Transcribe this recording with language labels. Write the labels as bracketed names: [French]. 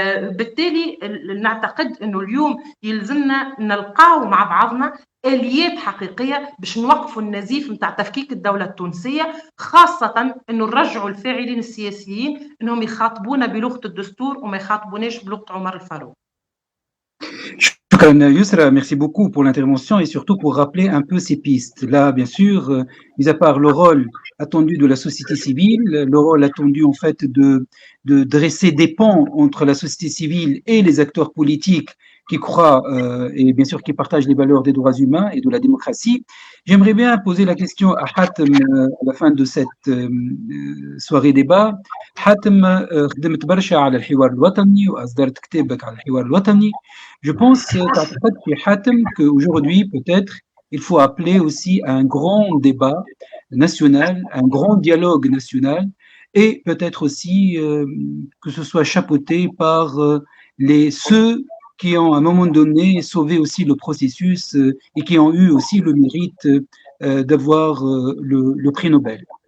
[Arabic] بالتالي نعتقد انه اليوم يلزمنا نلقاو مع بعضنا آليات حقيقية باش نوقفوا النزيف نتاع تفكيك الدولة التونسية، خاصة انه نرجعوا الفاعلين السياسيين انهم يخاطبونا بلغة الدستور وما يخاطبوناش بلغة عمر الفاروق. [French] Shukran Yousra, merci beaucoup pour l'intervention et surtout pour rappeler un peu ces pistes. Là, bien sûr, mis à part le rôle attendu de la société civile, le rôle attendu en fait de dresser des ponts entre la société civile et les acteurs politiques qui croient et bien sûr qui partagent les valeurs des droits humains et de la démocratie. J'aimerais bien poser la question à Hatem à la fin de cette soirée débat. [Arabic] Hatem, خدمت برشا على الحوار الوطني وأصدرت كتابك على الحوار الوطني. [French] Je pense, Hatem, qu'aujourd'hui, peut-être, il faut appeler aussi à un grand débat national, un grand dialogue national, et peut-être aussi que ce soit chapeauté par ceux qui ont à un moment donné sauvé aussi le processus et qui ont eu aussi le mérite d'avoir le prix Nobel.